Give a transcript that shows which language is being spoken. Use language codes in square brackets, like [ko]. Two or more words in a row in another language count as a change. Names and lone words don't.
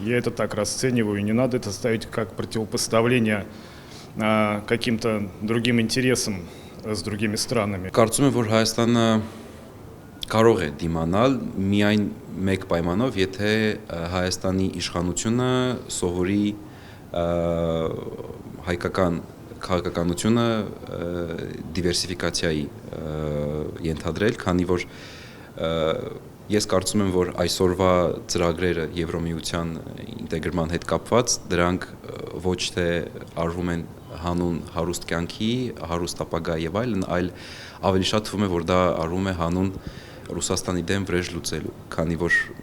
[ru] Я это так расцениваю, и не надо это ставить как противопоставление каким-то другим интересам с другими странами. [hy] Կարծում եմ, որ Հայաստանը կարող է դիմանալ միայն մեկ պայմանով, եթե Հայաստանի իշխանությունը սովորի հայկական քաղաքականությունը դիվերսիֆիկացիայի ենթադրել, քանի որ ես կարծում եմ, որ այսօրվա ծրագրերը Եվրոմիության ինտեգրման հետ կապված, դրանք ոչ թե արվում են հանուն հարուստ կյանքի, հարուստ ապագա եւ այլն, այլ ավելի շատ թվում է, որ դա արվում է հանուն Ռուսաստանի դեմ վրեժ լուծելու, քանի որ